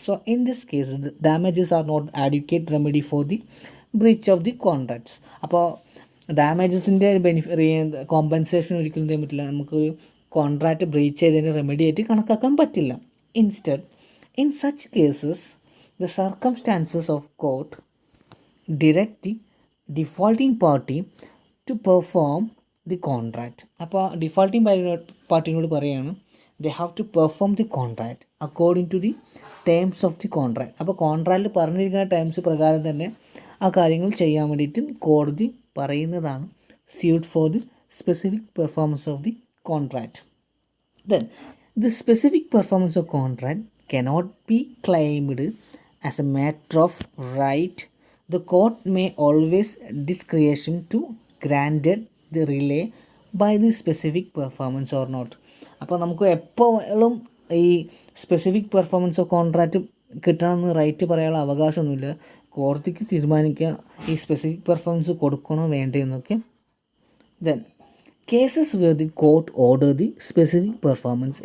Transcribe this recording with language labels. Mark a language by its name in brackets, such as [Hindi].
[English] So in this case damages are not adequate remedy for the breach of the contracts. [Malayalam] അപ്പോൾ ഡാമേജസിൻ്റെ compensation ഒരിക്കലും ചെയ്യാൻ പറ്റില്ല, നമുക്ക് കോൺട്രാക്റ്റ് ബ്രീച്ച് ചെയ്തതിന് റെമഡി ആയിട്ട് കണക്കാക്കാൻ പറ്റില്ല. [English] Instead, in such cases, the circumstances of court direct the defaulting party to perform the contract. [Malayalam] അപ്പോൾ ഡിഫോൾട്ടിംഗ് പാർട്ടിനോട് പറയുകയാണ് [English] they have to perform the contract [Malayalam] according to the terms of the contract. അപ്പോൾ കോൺട്രാക്റ്റിൽ പറഞ്ഞിരിക്കുന്ന terms പ്രകാരം തന്നെ ആ കാര്യങ്ങൾ ചെയ്യാൻ വേണ്ടിയിട്ട് കോടതി പറയുന്നതാണ് [English] suit for the specific performance of the contract. Then the specific performance of contract cannot be claimed as a matter of right. The court may always discretion to granted the relay by the specific performance or not. [Malayalam] അപ്പോൾ നമുക്ക് എപ്പോഴും ഈ specific performance of contract കിട്ടണമെന്ന് right പറയാനുള്ള അവകാശമൊന്നുമില്ല. കോടതിക്ക് തീരുമാനിക്കുക ഈ specific performance കൊടുക്കണോ വേണ്ടേ എന്നൊക്കെ. [English] Then cases where the court order the specific performance.